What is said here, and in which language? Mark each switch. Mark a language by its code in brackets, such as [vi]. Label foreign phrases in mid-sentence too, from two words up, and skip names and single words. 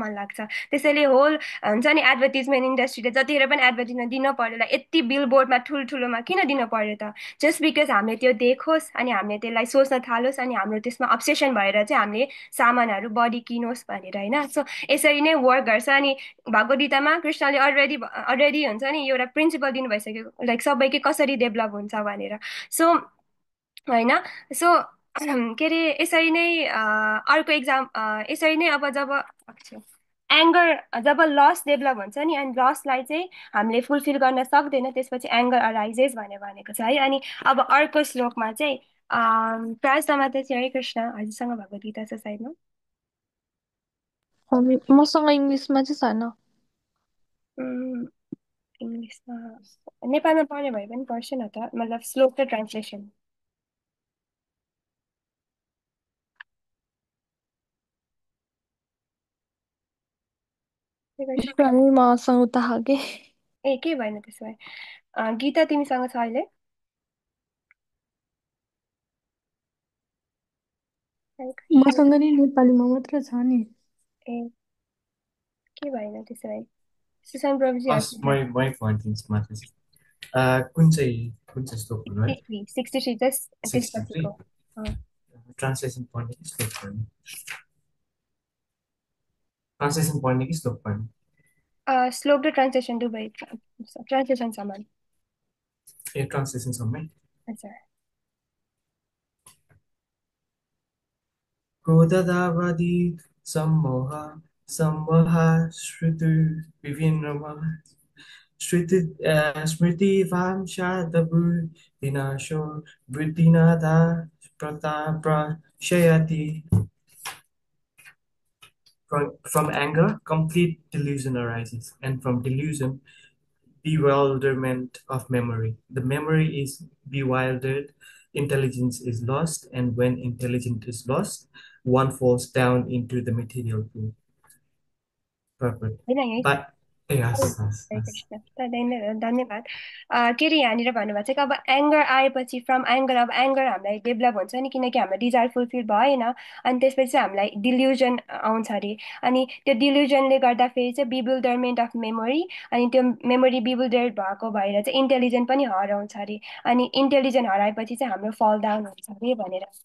[ne] मन लाग्छ त्यसैले होल हुन्छ नि [en] advertisement industryले [ne] जतिखेर पनि एडभर्टिजमेन्ट दिन पर्यो यति बिलबोर्डमा ठुल्ठुलोमा किन दिन पर्यो त [en] just because [ne] हामीले त्यो देखोस् अनि हामीले त्यसलाई सोच्न थालोस् अनि हाम्रो त्यसमा अब्सेसन भएर चाहिँ हामीले सामानहरू बढी किनोस् भनेर होइन सो यसरी नै वर्क गर्छ अनि भगवद् गीतामा कृष्णले अलरेडी हुन्छ नि एउटा प्रिन्सिपल दिनु भइसक्यो लाइक सबैकै कसरी डेभलप हुन्छ भनेर सो होइन सो के अरे यसरी नै अर्को एक्जाम यसरी नै अब जब एङ्गर जब [en] loss develop [ne] हुन्छ नि अनि लसलाई चाहिँ हामीले फुलफिल गर्न सक्दैन त्यसपछि [en] anger arises [ne] भनेर भनेको छ है अनि अब अर्को श्लोकमा चाहिँ प्रार्थना त चाहिँ हरे कृष्ण हजुरसँग भगवद् गीता छ साइडमा मसँग इङ्ग्लिसमा चाहिँ छैन उम्, इङ्ग्लिसमा नेपालमा पढ्ने भए पनि पढ्छु न त मतलब श्लोक र ट्रान्सलेसन मसँग उता खालके ए के भएन त्यसो भए गीता तिमीसँग छ अहिले हरे कृष्ण मसँग नि नेपालीमा मात्र छ नि ए के भएन त्यसो भए सुशान्त प्रभुजी हस् हजुर मै भनिदिन्छु माथि कुन चाहिँ श्लोक भन्नु है 63 जस्ट 63 त्यसपछिको ट्रान्सलेसन पढ्ने कि श्लोक पढ्ने ट्रान्सलेसन पढ्ने कि श्लोक पढ्ने श्लोक र ट्रान्सलेसन दुवै ट्रान्सलेसन समान ए ट्रान्सलेसनसम्मै हजुर [sa] क्रोधदावादी सम्मोह सम्मोह श्रुति विभिन्नमा स्मृतिवांशादबुद्धिनाशो बुद्धिनादा प्रतापशयति [en] from anger complete delusion arises and from delusion bewilderment of memory. The memory is bewildered, intelligence is lost, and when intelligence is lost, one falls down into the material pool. Perfect. [ne] होइन यही [en] But yes, yes, [ne] हरे [en] yes. [ne] कृष्ण धन्यवाद के अरे यहाँनिर भन्नुभएको छ कि अब एङ्गर आएपछि [en] from anger [ne] अब एङ्गर हामीलाई डेभलप हुन्छ नि किनकि हाम्रो [en] desire fulfil [ne] भएन अनि त्यसपछि चाहिँ हामीलाई डिल्युजन आउँछ अरे अनि त्यो डिल्युजनले गर्दाखेरि चाहिँ [en] bewilderment of memory [ne] अनि त्यो [en] memory bewilder [ne] भएको भएर चाहिँ इन्टेलिजेन्ट पनि हराउँछ अरे अनि इन्टेलिजेन्ट हराएपछि चाहिँ हाम्रो [en] fall down [ne] हुन्छ अरे भनेर